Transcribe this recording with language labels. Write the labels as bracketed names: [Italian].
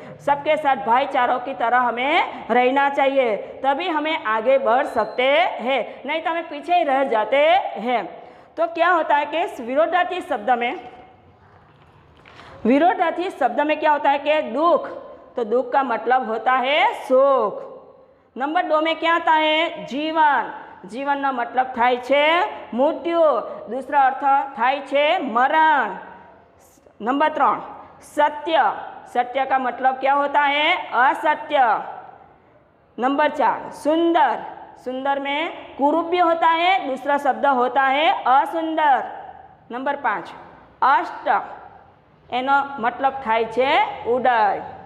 [Hindi] सबके साथ भाईचारों की तरह हमें रहना चाहिए, तभी हमें आगे बढ़ सकते हैं, नहीं तो हमें पीछे ही रह जाते हैं। तो क्या होता है कि विरोधार्थी शब्द में क्या होता है कि दुख, तो दुख का मतलब होता है सुख। नंबर 2 में क्या आता है जीवन, [Gujarati] જીવનનો મતલબ થાય છે મૃત્યુ, [Hindi] दूसरा अर्थ [Gujarati] થાય છે मरण। [Hindi] नंबर 3 सत्य, सत्य का मतलब क्या होता है? असत्य। नंबर 4 सुंदर, सुंदर में कुरूप होता है, दूसरा शब्द होता है असुंदर। [Gujarati] नंबर 5 अष्ट, एनो मतलब थाय छे उदय।